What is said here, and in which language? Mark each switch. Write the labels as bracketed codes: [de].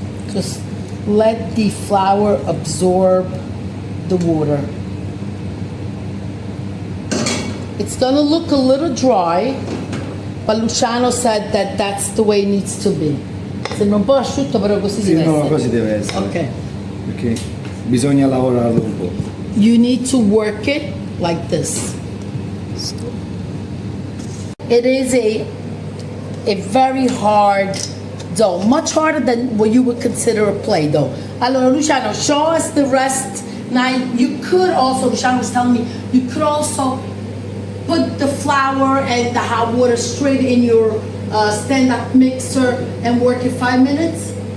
[en] Just let the flour absorb the water. It's gonna look a little dry, but Luciano said that that's the way it needs to be. [it] Sembra un po' asciutto, però così Sì, deve no, essere. così deve essere. [en] Okay. [it] Perché bisogna lavorarlo un po'. [en] You need to work it like this. It is a very hard dough, much harder than what you would consider a play dough. [it] Allora, [en] Luciano, show us the rest. Now, you could also, Luciano was telling me, you could also put the flour and the hot water straight in your stand-up mixer and work it 5 minutes.